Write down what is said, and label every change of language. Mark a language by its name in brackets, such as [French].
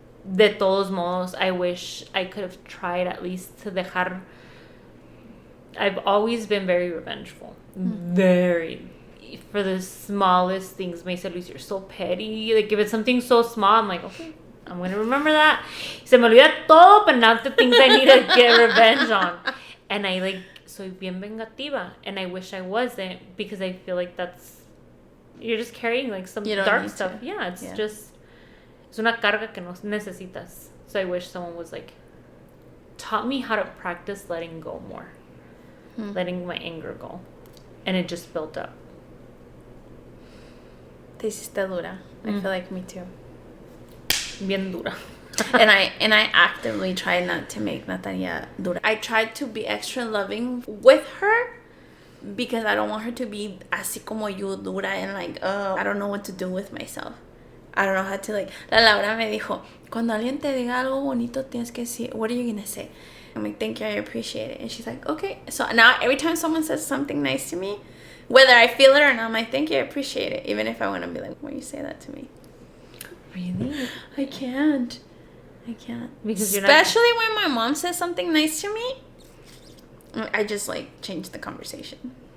[English] de todos modos, I wish I could have tried at least to dejar. I've always been very revengeful. Very. For the smallest things. Me dice Luis, you're so petty. Like, if it's something so small, I'm like, okay, I'm going to remember that. Se me olvida todo, but not the things I need to get revenge on. And I, like, soy bien vengativa. And I wish I wasn't, because I feel like that's, you're just carrying, like, some dark stuff. To. [Spanish] Yeah, it's just, es una carga que no necesitas. [English] So I wish someone was, like, taught me how to practice letting go more. Letting my anger go. And it just built up. Te hiciste dura. I feel like me too. [Spanish] Bien dura. [English] and I actively try not to make Natalia dura. I tried to be extra loving with her because I don't want her to be así como yo dura and like, I don't know what to do with myself. I don't know how to like. [Spanish] La Laura me dijo, cuando alguien te diga algo bonito tienes que decir, what are you gonna say? [English] I'm like, thank you, I appreciate it. And she's like, okay. So now every time someone says something nice to me, whether I feel it or not, I'm like, thank you, I appreciate it. Even if I want to be like, why you say that to me? Really? I can't. Because especially when my mom says something nice to me, I just like change the conversation.